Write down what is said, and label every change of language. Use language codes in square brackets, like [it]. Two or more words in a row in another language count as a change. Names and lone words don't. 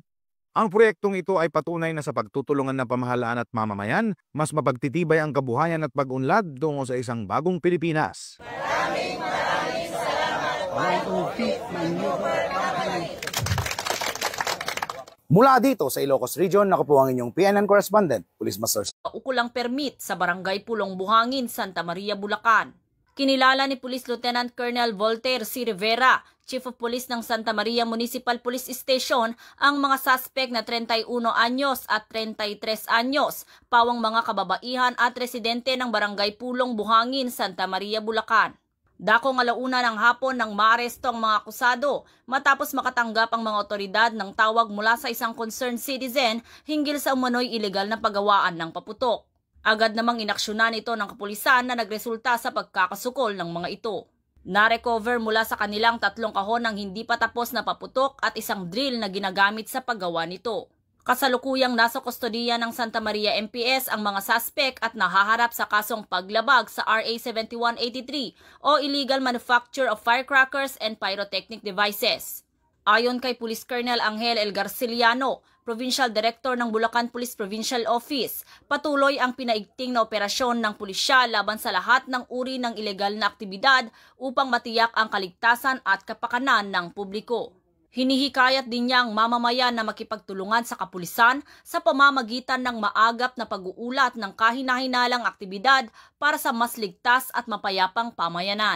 [tl] Ang proyektong ito ay patunay na sa pagtutulungan ng pamahalaan at mamamayan, mas mapagtitibay ang kabuhayan at pag-unlad tungo sa isang bagong Pilipinas. Maraming salamat, 105th Maneuver Company. Mula dito sa Ilocos Region, ako po ang inyong PNN correspondent, Police Master. Ukulang permit sa Barangay Pulong Buhangin, Santa Maria, Bulacan. Kinilala ni Police Lieutenant Colonel Voltaire C. Rivera, Chief of Police ng Santa Maria Municipal Police Station, ang mga suspect na 31 anyos at 33 anyos, pawang mga kababaihan at residente ng Barangay Pulong Buhangin, Santa Maria, Bulacan. Dakong alauna ng hapon nang maaresto ang mga akusado matapos makatanggap ang mga otoridad ng tawag mula sa isang concerned citizen hinggil sa umano'y ilegal na paggawaan ng paputok. Agad namang inaksyonan ito ng kapulisan na nagresulta sa pagkakasukol ng mga ito. Na-recover mula sa kanilang 3 kahon ng hindi pa tapos na paputok at isang drill na ginagamit sa paggawa nito. Kasalukuyang nasa kustodiya ng Santa Maria MPS ang mga suspect at nahaharap sa kasong paglabag sa RA 7183 o Illegal Manufacture of Firecrackers and Pyrotechnic Devices. Ayon kay Police Colonel Angel El Garciliano, Provincial Director ng Bulacan Police Provincial Office, patuloy ang pinaigting na operasyon ng pulisya laban sa lahat ng uri ng ilegal na aktibidad upang matiyak ang kaligtasan at kapakanan ng publiko. Hinihikayat din niya ang mamamayan na makipagtulungan sa kapulisan sa pamamagitan ng maagap na pag-uulat ng kahina-hinalang aktibidad para sa mas ligtas at mapayapang pamayanan.